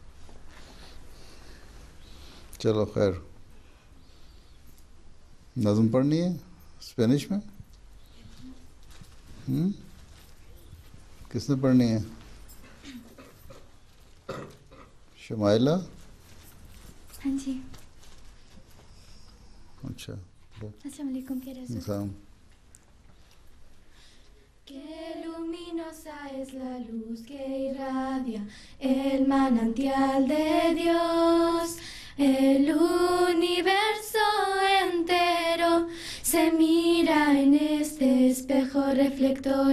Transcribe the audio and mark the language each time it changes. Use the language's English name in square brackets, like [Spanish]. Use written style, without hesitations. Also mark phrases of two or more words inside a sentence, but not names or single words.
[Urdu] چلو خیر، نظم پڑھنی ہے اسپینش میں؟ کس نے پڑھنی ہے؟ شمائلہ؟ ہاں جی۔ اچھا، [Arabic] السلام علیکم۔ السلام۔ [Spanish] Qué luminosa es la luz que irradia el manantial de Dios. El universo entero se mira en este espejo reflector.